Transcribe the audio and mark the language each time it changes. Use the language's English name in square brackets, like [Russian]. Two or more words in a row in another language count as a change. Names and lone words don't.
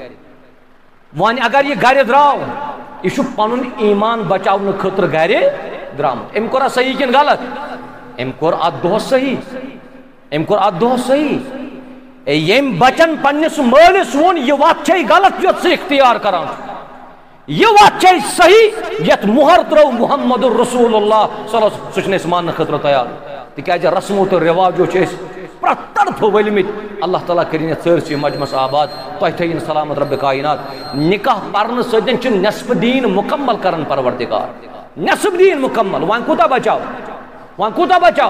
[Kashmiri] وۄنۍ اگر یہِ گرِ درٛاو یہِ چھُ پنُن ایمان بچاونہٕ خٲطرٕ گرِ درٛامُت. أمۍ کوٚرا صحیح کِنہٕ غلط؟ أمۍ کوٚر اتھ دۄہس صحیح، أمۍ کوٚر اتھ دۄہس صحیح. ییٚمۍ بچن پننِس مٲلِس ووٚن یہِ وتھ چھے غلط یۄس ژٕ اختیار کران چھُ، یہِ وتھ چھے صحیح یتھ مۄہر ترٲو محمد رسول اللہ [Arabic] صلی اللہ علیہ وسلم، [Kashmiri] سُہ چھُنہٕ أسۍ ماننہٕ خٲطرٕ تیار. تِکیٛازِ رسمو تہٕ رٮ۪واجو چھِ أسۍ پرٛٮ۪تھ طرفہٕ ؤلمٕتۍ. اللہ تعالیٰ کٔرِنۍ یتھ سٲرسٕے مجمس آباد، تۄہہِ تھٲیِن سلامت رب کائنات. نکاح پرنہٕ سۭتۍ چھُ نصف دیٖن مُکمل کران پروردگار، نصف دیٖن مُکمل. وۄنۍ کوٗتاہ بچاو؟ وۄنۍ کوٗتاہ بچاو؟